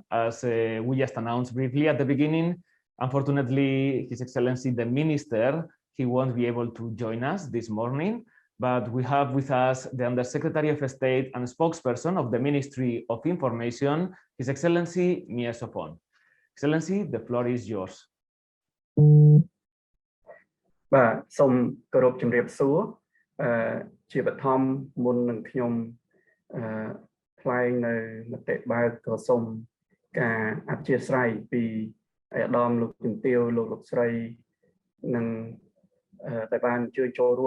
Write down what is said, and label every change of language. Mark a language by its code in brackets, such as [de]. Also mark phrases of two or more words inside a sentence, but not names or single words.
[en] As we just announced briefly at the beginning, unfortunately, His Excellency the Minister, he won't be able to join us this morning, but we have with us the Undersecretary of State and spokesperson of the Ministry of Information, His Excellency Mia Sopon. Excellency, the floor is yours. [km] បាទសូមគោរពជំរាបសួរជាបឋមមុននឹងខ្ញុំថ្លែងនៅមតិបើកក៏សូមការអធិស្ឋានពីអាដាមលោកជំទាវលោកស្រីនិងតែបានជួយចូលរួម